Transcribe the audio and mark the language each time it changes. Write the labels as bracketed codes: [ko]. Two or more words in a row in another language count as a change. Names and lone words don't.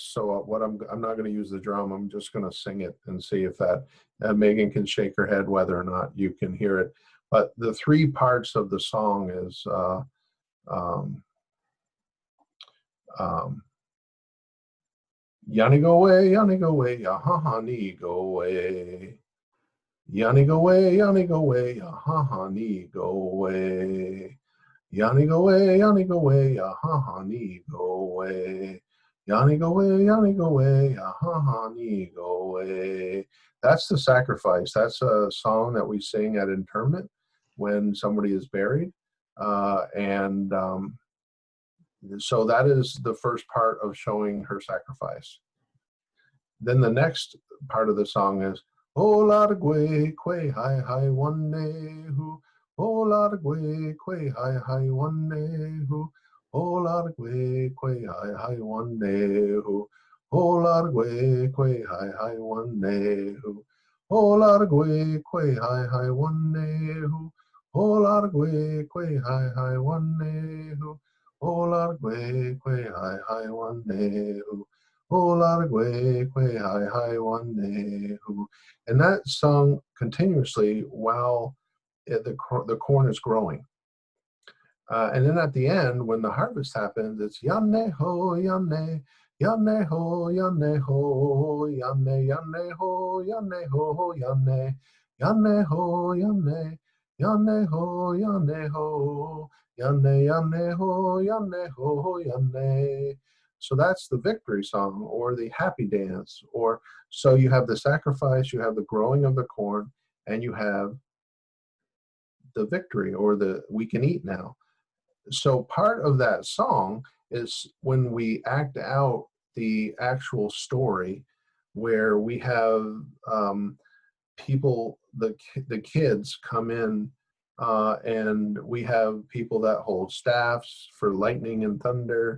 [en] So what I'm not going to use the drum. I'm just going to sing it and see if that Megan can shake her head whether or not you can hear it. But the three parts of the song is Yanni go away, ya ha ha ni go away. Yanni go away, ya ha ha ni go away. Yanni go away, ya ha ha ni go away. Yanni go away, ya ha ha ni go away. That's the sacrifice. That's a song that we sing at interment when somebody is buried. So that is the first part of showing her sacrifice. Then the next part of the song is, oh, la da gwe, kwe, hi, hi, one day, who. Oh, la da gwe, kwe, hi, hi, one day, who. Oh, la da gwe, kwe, hi, hi, one day, who. Oh, la da gwe, kwe, hi, hi, one day, who. Oh, la da gwe, kwe, hi, hi, one day, who. Oh, la da gwe, kwe, hi, hi, one day, who. Oh, la da gwe, kwe, hi, hi, one day, who. Oh, la da gwe, kwe, hi, hi, one day, who. And that sung continuously while the corn is growing. And then at the end, when the harvest happens, it's yanne ho, yanne, yanne ho, yanne ho, yanne, yanne ho, yanne ho, yanne, yanne ho, yanne, yanne ho, yanne ho, yanne, yanne ho, yanne ho, yanne. So that's the victory song or the happy dance. Or so you have the sacrifice, you have the growing of the corn, and you have the victory or the we can eat now. So part of that song is when we act out the actual story where we have people, the kids come in and we have people that hold staffs for lightning and thunder.